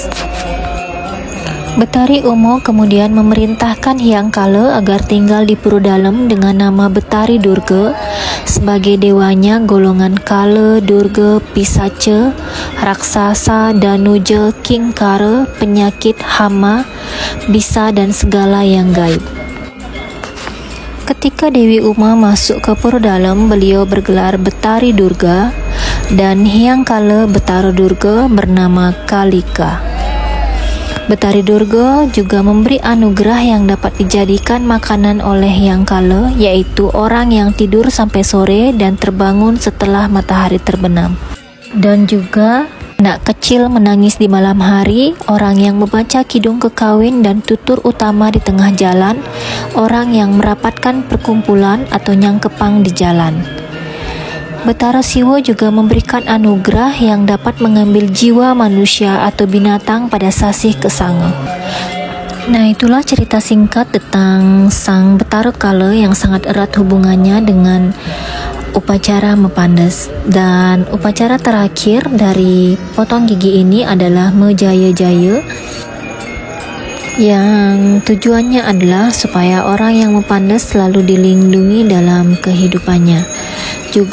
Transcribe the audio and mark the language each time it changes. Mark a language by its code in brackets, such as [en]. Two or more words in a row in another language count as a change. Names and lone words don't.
[id] Betari Uma kemudian memerintahkan Hyang Kala agar tinggal di Purudalem dengan nama Betari Durga sebagai dewanya golongan Kala, Durga, Pisaca, Raksasa, Danuja, Kingkara, penyakit, hama, bisa dan segala yang gaib. Ketika Dewi Uma masuk ke Purudalem, beliau bergelar Betari Durga dan Hyang Kala Betara Durga bernama Kalika. Betari Durga juga memberi anugerah yang dapat dijadikan makanan oleh Hyang Kala, yaitu orang yang tidur sampai sore dan terbangun setelah matahari terbenam. Dan juga anak kecil menangis di malam hari, orang yang membaca kidung kekawin dan tutur utama di tengah jalan, orang yang merapatkan perkumpulan atau nyangkepang di jalan. Betara Siwa juga memberikan anugerah yang dapat mengambil jiwa manusia atau binatang pada sasih kesanga. Nah, itulah cerita singkat tentang Sang Betara Kala yang sangat erat hubungannya dengan upacara Mepandes. Dan upacara terakhir dari potong gigi ini adalah Mejaya-jaya, yang tujuannya adalah supaya orang yang Mepandes selalu dilindungi dalam kehidupannya.